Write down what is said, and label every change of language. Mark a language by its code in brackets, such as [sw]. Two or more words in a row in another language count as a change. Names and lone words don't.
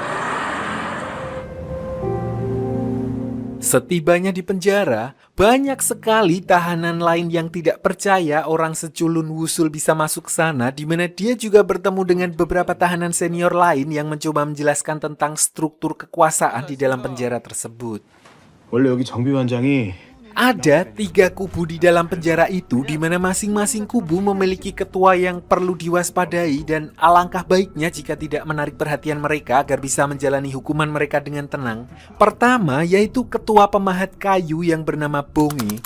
[id] Setibanya di penjara, banyak sekali tahanan lain yang tidak percaya orang seculun Wusul bisa masuk ke sana, di mana dia juga bertemu dengan beberapa tahanan senior lain yang mencoba menjelaskan tentang struktur kekuasaan di dalam penjara tersebut. [ko] 원래 여기 정비원장이 [id] Ada 3 kubu di dalam penjara itu, di mana masing-masing kubu memiliki ketua yang perlu diwaspadai dan alangkah baiknya jika tidak menarik perhatian mereka agar bisa menjalani hukuman mereka dengan tenang. Pertama, yaitu ketua pemahat kayu yang bernama Bonge.